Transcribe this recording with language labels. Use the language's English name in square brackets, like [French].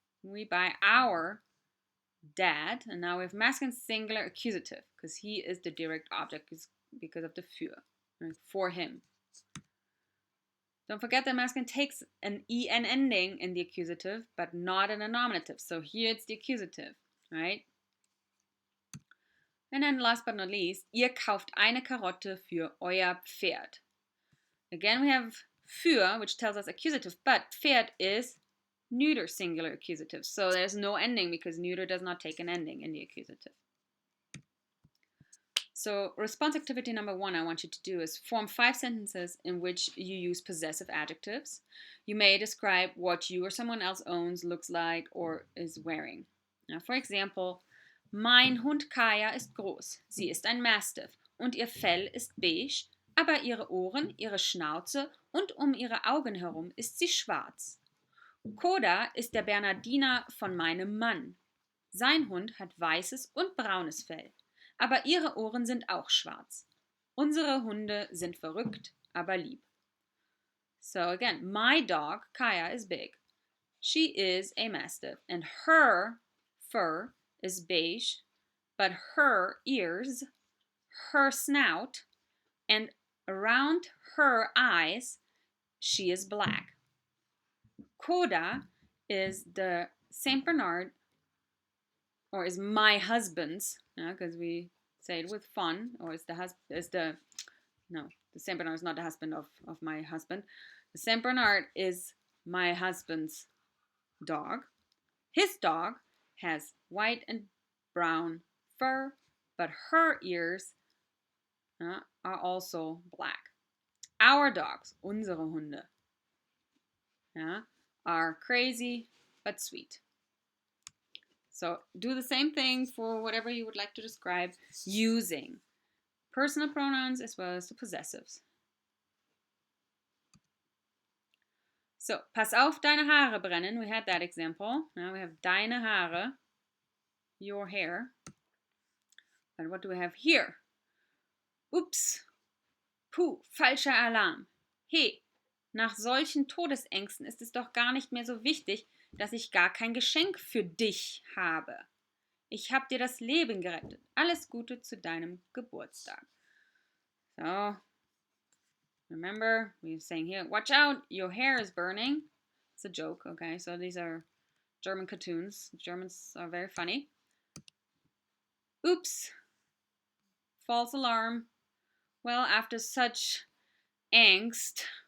[English] We buy our dad, and now we have masculine singular accusative because he is the direct object because of the für, right? For him. Don't forget that masculine takes an en ending in the accusative, but not in a nominative. So here it's the accusative, right? And then last but not least, [German] ihr kauft eine Karotte für euer Pferd. [English] Again, we have für, which tells us accusative, but Pferd is neuter singular accusative. So there's no ending because neuter does not take an ending in the accusative. So response activity number 1 I want you to do is form 5 sentences in which you use possessive adjectives. You may describe what you or someone else owns, looks like, or is wearing. Now, for example, [German] mein Hund Kaya ist groß. Sie ist ein Mastiff und ihr Fell ist beige, aber ihre Ohren, ihre Schnauze und ihre Augen herum ist sie schwarz. Koda ist der Bernardiner von meinem Mann. Sein Hund hat weißes und braunes Fell. Aber ihre Ohren sind auch schwarz. Unsere Hunde sind verrückt, aber lieb. [English] So again, my dog, Kaya, is big. She is a mastiff, and her fur is beige, but her ears, her snout, and around her eyes, she is black. Koda is the Saint Bernard, or is my husband's, because we say it with fun, or the Saint Bernard is not the husband of my husband. The Saint Bernard is my husband's dog. His dog has white and brown fur, but her ears are also black. Our dogs, [German] unsere Hunde, [English] are crazy but sweet. So do the same thing for whatever you would like to describe using personal pronouns as well as the possessives. [German] So, pass auf, deine Haare brennen. [English] We had that example. Now we have [German] deine Haare, [English] your hair. But what do we have here? [German] Ups, puh, falscher Alarm. Hey, nach solchen Todesängsten ist es doch gar nicht mehr so wichtig, dass ich gar kein Geschenk für dich habe. Ich habe dir das Leben gerettet. Alles Gute zu deinem Geburtstag. [English] So, remember, we're saying here, watch out, your hair is burning. It's a joke, okay? So these are German cartoons. Germans are very funny. Oops, false alarm. Well, after such angst,